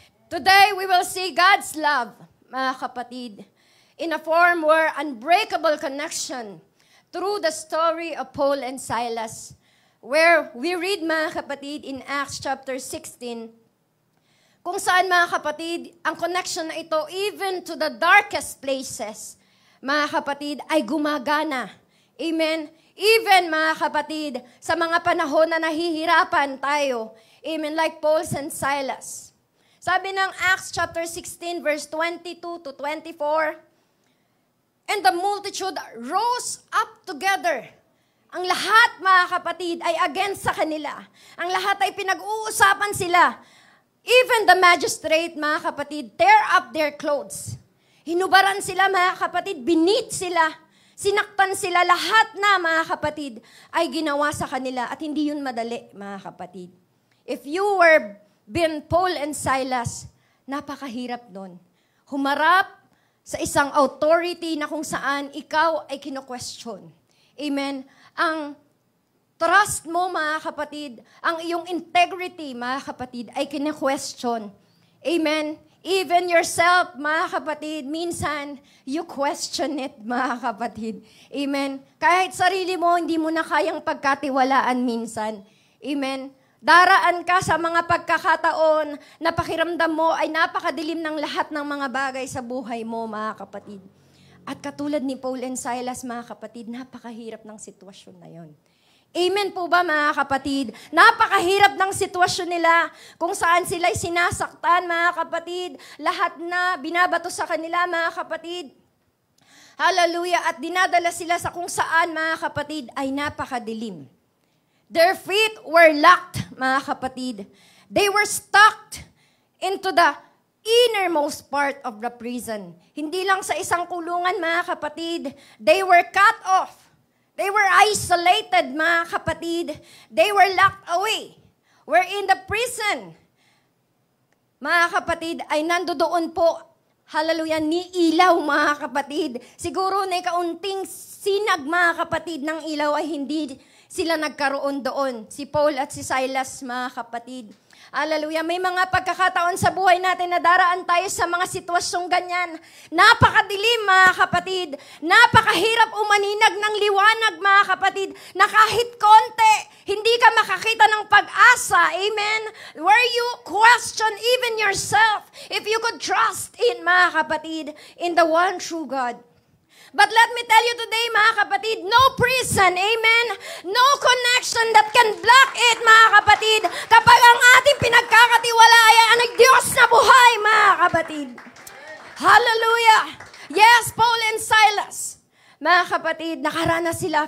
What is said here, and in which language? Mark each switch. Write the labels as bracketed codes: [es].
[en] Today, we will see God's love, [tl] mga kapatid, [en] in a form where unbreakable connection through the story of Paul and Silas, where we read, mga kapatid, in Acts chapter 16, [tl] kung saan, mga kapatid, ang [en] connection [tl] na ito, [en] even to the darkest places, mga kapatid, [tl] ay gumagana. [en] Amen? Even, [tl] mga kapatid, sa mga panahon na nahihirapan tayo, amen, [en] like Paul and Silas. [tl] Sabi ng [en] Acts chapter 16, verse 22 to 24, and the multitude rose up together. [tl] Ang lahat, mga kapatid, ay against sa kanila. Ang lahat ay pinag-uusapan sila. [en] Even the magistrate, [tl] mga kapatid, [en] tear up their clothes. [tl] Hinubaran sila, mga kapatid, beneath sila. Sinaktan sila, lahat na, mga kapatid, ay ginawa sa kanila. At hindi yun madali, mga kapatid. [en] If you were been Paul and Silas, [tl] napakahirap nun. Humarap sa isang authority na kung saan ikaw ay kino-question. Amen? Ang trust mo, mga kapatid, ang iyong integrity, mga kapatid, ay kino-question. [en] Amen? Even yourself, [tl] mga kapatid, minsan, [en] you question it, mga kapatid. Amen? [tl] Kahit sarili mo, hindi mo na kayang pagkatiwalaan minsan. Amen? Daraan ka sa mga pagkakataon na pakiramdam mo ay napakadilim ng lahat ng mga bagay sa buhay mo, mga kapatid. At katulad ni Paul and Silas, mga kapatid, napakahirap ng sitwasyon na yon. Amen po ba mga kapatid? Napakahirap ng sitwasyon nila kung saan sila'y sinasaktan mga kapatid. Lahat na binabato sa kanila mga kapatid. Hallelujah. At dinadala sila sa kung saan mga kapatid ay napakadilim. [en] Their feet were locked [tl] mga kapatid. [en] They were stuck into the innermost part of the prison. [tl] Hindi lang sa isang kulungan mga kapatid. [en] They were cut off. They were isolated, [tl] mga kapatid. [en] They were locked away. We're in the prison. [tl] Mga kapatid, ay nandoon po, hallelujah, ni ilaw, mga kapatid. Siguro na kaunting sinag, mga kapatid, ng ilaw ay hindi sila nagkaroon doon. Si Paul at si Silas, mga kapatid. Hallelujah. May mga pagkakataon sa buhay natin na daraan tayo sa mga sitwasyong ganyan. Napakadilim, mga kapatid. Napakahirap umaninag ng liwanag, mga kapatid, na kahit konti, hindi ka makakita ng pag-asa. Amen? [en] Where you question even yourself, if you could trust in, [tl] mga kapatid, [en] in the one true God. But let me tell you today, [tl] mga kapatid, [en] no prison, amen? No connection that can block it, [tl] mga kapatid, kapag ang ating pinagkakatiwalayan ang Diyos na buhay, mga kapatid. Hallelujah! Yes, Paul and Silas, mga kapatid, nakaranas sila.